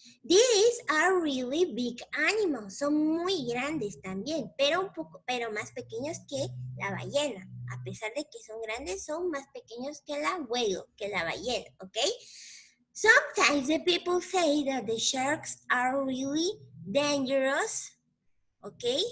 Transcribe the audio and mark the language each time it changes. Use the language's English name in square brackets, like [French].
[English] These are really big animals. [Spanish] Son muy grandes también, pero más pequeños que la ballena. A pesar de que son grandes, son más pequeños que la whale, que la ballena, ¿ok? [English] Sometimes the people say that the sharks are really dangerous, ¿ok?